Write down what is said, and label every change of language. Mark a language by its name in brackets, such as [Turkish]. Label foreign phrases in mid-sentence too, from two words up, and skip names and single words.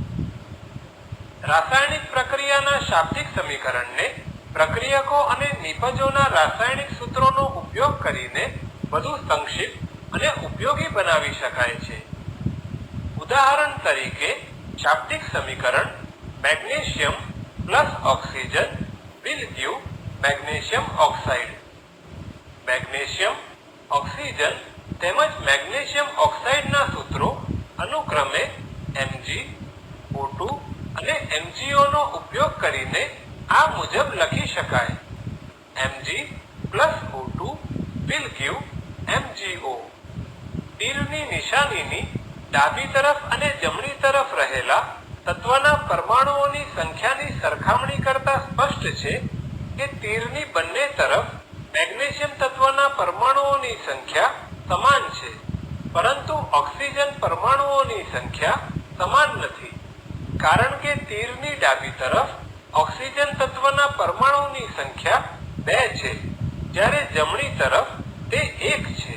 [Gujarati] રાસાયણિક પ્રક્રિયાના શાબ્દિક સમીકરણને પ્રક્રિયકો અને નિપજોના રાસાયણિક સૂત્રોનો ઉપયોગ કરીને વધુ સંક્ષિપ્ત અને ઉપયોગી બનાવી શકાય છે. ઉદાહરણ તરીકે શાબ્દિક સમીકરણ મેગ્નેશિયમ પ્લસ ઓક્સિજન [English] will give [Gujarati] મેગ્નેશિયમ ઓક્સાઇડ. મેગ્નેશિયમ, ઓક્સિજન તેમજ મેગ્નેશિયમ ઓક્સાઇડના સૂત્રો અનુક્રમે Mg, O2 અને MgO નો ઉપયોગ કરીને આ મુજબ લખી શકાય. [English] Mg plus O2 will give MgO. [Gujarati] તીરની નિશાનીની ડાબી તરફ અને જમણી તરફ રહેલા તત્વના પરમાણુઓની સંખ્યાની સરખામણી કરતા સ્પષ્ટ છે કે તીરની બંને તરફ મેગ્નેશિયમ તત્વના પરમાણુઓની સંખ્યા સમાન છે, પરંતુ ઓક્સિજન પરમાણુઓની સંખ્યા સમાન નથી, કારણ કે તીરની ડાબી તરફ ઓક્સિજન તત્વના પરમાણુની સંખ્યા 2 છે, જ્યારે જમણી તરફ તે 1 છે.